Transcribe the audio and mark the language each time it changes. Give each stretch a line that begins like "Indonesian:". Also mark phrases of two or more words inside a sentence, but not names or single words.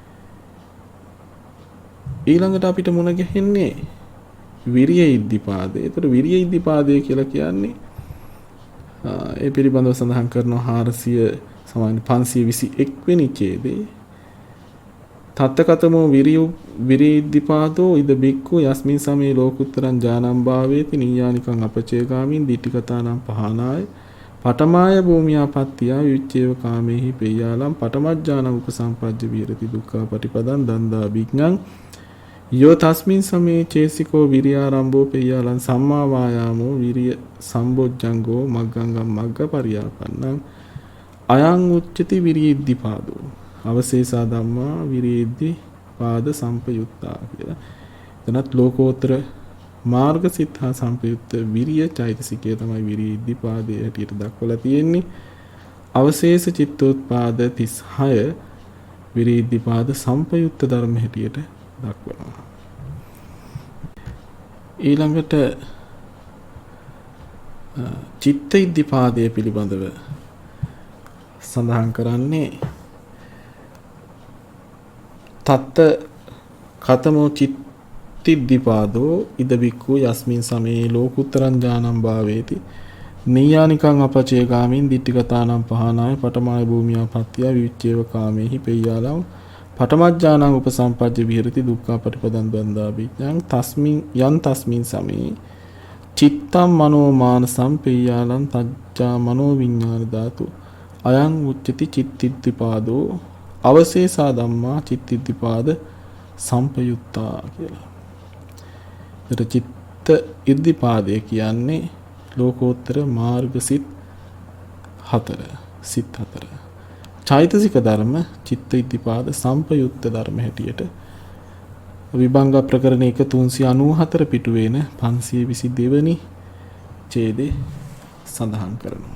Sinhala: ඊළඟට අපිට මුණ ගැහෙන්නේ විරිය ඉද්ධිපාදය. ඒතර විරිය ඉද්ධිපාදය කියලා කියන්නේ ඒ පිළිබඳව සඳහන් කරනවා 400 සමාන 521 වෙනි ඡේදයේ තත්තකතමෝ
Pali: විරිය ඉද්ධිපාදෝ ඉද බික්ඛු යස්මින් සමේ ලෝකුත්තරං ඥානං භාවේති නීයානිකං අපචේගාමින් දිට්ඨිකතානම් පහනාය පඨමාය භූමියා පත්‍ත්‍ය විවිච්ඡේව කාමේහි පෙය්‍යාලං පඨමඥානං උපසම්පජ්ජ විහෙරති දුක්ඛා පටිපදං දන්දා විඥං යෝ තස්මින් සමේ චේසිකෝ විරියාරම්භෝ පෙය්‍යාලං සම්මා වායාමෝ විරිය සම්බොජ්ජංගෝ මග්ගංගම් මග්ගපරියාපන්නං අයං උච්චති විරිය ඉද්ධිපාදෝ අවශේෂා ධම්මා විරිය ඉද්ධිපාද සම්පයුත්තා කියලා.
Sinhala: එතනත් ලෝකෝත්තර මාර්ග සිත හා සම්පයුක්ත විරිය චෛතසිකය තමයි විරිය ඉද්ධිපාදයේ හැටියට දක්වලා තියෙන්නේ. අවශේෂ චිත්තෝත්පාද 36 විරිය ඉද්ධිපාද සම්පයුක්ත ධර්ම හැටියට දක්වනවා. ඊළඟට චිත්ත ඉද්ධිපාදය පිළිබඳව සඳහන් කරන්නේ
Pali: තත්ත කතමෝ චිත්තිද්ධිපාදෝ ඉද බික්ඛු යස්මින් සමේ ලෝකුත්තරං ඥානං භාවේති නීයානිකං අපචේගාමින් දිට්ඨිගතානම් පහනාය පඨමාය භූමියා පත්‍ය විවිච්ඡේව කාමේහි පෙය්‍යාලං පඨමඥානං උපසම්පජ්ජ විහෙරති දුක්ඛා පටිපදං ද්වන්දා විඥාං තස්මින් යන් තස්මින් සමේ චිත්තම් මනෝ මානසම් පෙය්‍යාලං තජ්ජා මනෝ විඥාන ධාතු අයං උච්චති චිත්තිද්ධිපාදෝ අවශේෂා ධම්මා චිත්තිද්ධිපාද සම්පයුත්තා කියලා.
Sinhala: ඒතර චිත්ත ඉද්ධිපාදය කියන්නේ ලෝකෝත්තර මාර්ග සිත් 4. චෛතසික ධර්ම චිත්ත ඉද්ධිපාද සම්පයුත්ත ධර්ම හැටියට විභංග ප්‍රකරණ 394 පිටුවේන 522 වෙනි ඡේදේ සඳහන් කරනවා.